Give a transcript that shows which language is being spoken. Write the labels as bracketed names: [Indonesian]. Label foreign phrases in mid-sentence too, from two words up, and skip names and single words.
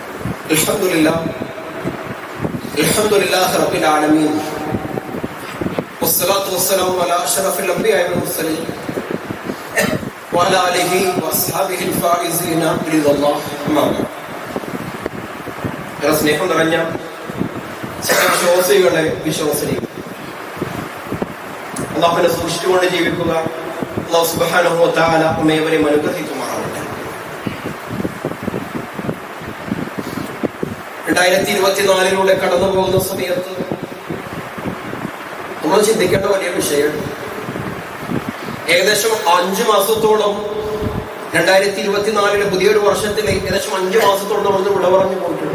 [Arabic] الحمد لله رب العالمين والصلاة والسلام على أشرف الأنبياء والمرسلين وعلى آله وأصحابه الفائزين برضا الله. أما بعد. [Malayalam] സ്നേഹം നിറഞ്ഞ വിശ്വാസികളെ, വിശ്വാസിനി, അല്ലാഹുവിനെ സൂക്ഷിച്ചുകൊണ്ട് ജീവിക്കുക. [Arabic] الله سبحانه وتعالى [Malayalam] നമ്മേവരെയും അനുഗ്രഹിക്കുമാറാവട്ടെ. 2024 കടന്നു പോകുന്ന സമയത്ത് നമ്മൾ ചിന്തിക്കേണ്ട വലിയ വിഷയം, ഏകദേശം 5 മാസത്തോളം 2024 പുതിയൊരു വർഷത്തിലെ ഏകദേശം 5 മാസത്തോളം നമ്മൾ വിട പറഞ്ഞു പോയിട്ടുണ്ട്.